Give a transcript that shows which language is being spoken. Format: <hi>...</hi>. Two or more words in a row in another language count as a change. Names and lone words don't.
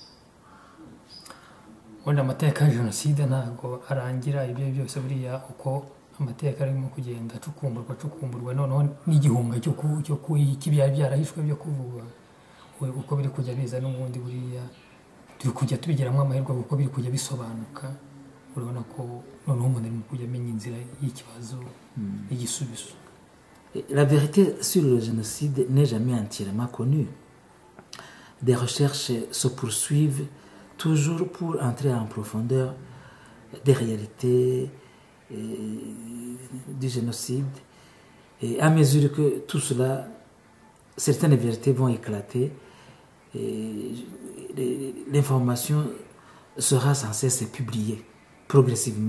<rw>Wenda amateka ya Jenoside ntabwo arangira ibyo byose buriya uko amateka arimo kugenda acukumburwa noneho n'igihunga cyo cy'ibyari byarahishwe byo kuvuga uko biri kujya biza n'ubundi buriya turi kujya tubigiramo amahirwe kuko biri kujya bisobanuka. Urabona ko noneho umuntu arimo kujya amenya inzira y'ikibazo n'igisubizo.</rw> <fr>La vérité sur le génocide n'est jamais entièrement connue. Des recherches se poursuivent toujours pour entrer en profondeur des réalités du génocide. Et à mesure que tout cela, certaines vérités vont éclater, l'information sera sans cesse publiée progressivement.</fr>